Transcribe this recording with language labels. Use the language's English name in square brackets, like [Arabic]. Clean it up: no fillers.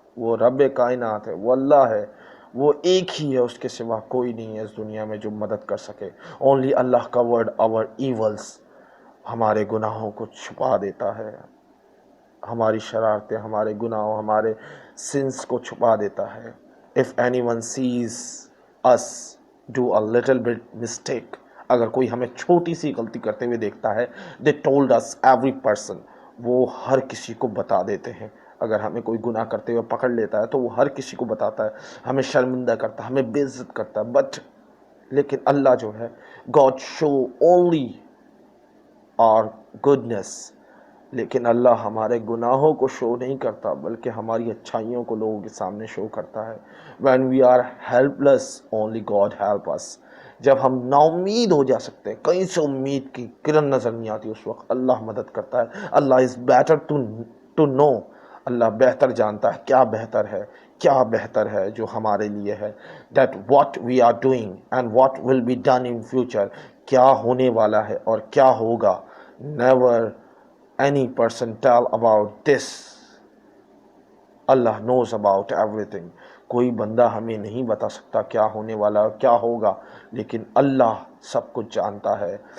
[Urdu] وہ رب کائنات ہے، وہ اللہ ہے، وہ ایک ہی ہے، اس کے سوا کوئی نہیں ہے اس دنیا میں جو مدد کر سکے. [English] Only Allah covered our evils. [Urdu] ہمارے گناہوں کو چھپا دیتا ہے، ہماری شرارتیں، ہمارے گناہوں، ہمارے سنس کو چھپا دیتا ہے. [English] If anyone sees us do a little bit mistake, [Urdu] اگر کوئی ہمیں چھوٹی سی غلطی کرتے ہوئے دیکھتا ہے، [English] they told us every person. [Urdu] وہ ہر کسی کو بتا دیتے ہیں. اگر ہمیں کوئی گناہ کرتے ہوئے پکڑ لیتا ہے تو وہ ہر کسی کو بتاتا ہے، ہمیں شرمندہ کرتا ہے، ہمیں بے عزت کرتا ہے. [English] but [Urdu] لیکن اللہ جو ہے، [English] God show only our goodness. [Urdu] لیکن اللہ ہمارے گناہوں کو شو نہیں کرتا بلکہ ہماری اچھائیوں کو لوگوں کے سامنے شو کرتا ہے. [English] When we are helpless, only God help us. [Urdu] جب ہم نا امید ہو جا سکتے ہیں، کہیں سے امید کی کرن نظر نہیں آتی، اس وقت اللہ مدد کرتا ہے. [English] Allah is better to know. [Urdu] اللہ بہتر جانتا ہے کیا بہتر ہے جو ہمارے لیے ہے. [English] That what we are doing and what will be done in future. [Urdu] کیا ہونے والا ہے اور کیا ہوگا. [English] Never any person tell about this. Allah knows about everything. [Urdu] کوئی بندہ ہمیں نہیں بتا سکتا کیا ہونے والا ہے، کیا ہوگا، لیکن اللہ سب کچھ جانتا ہے.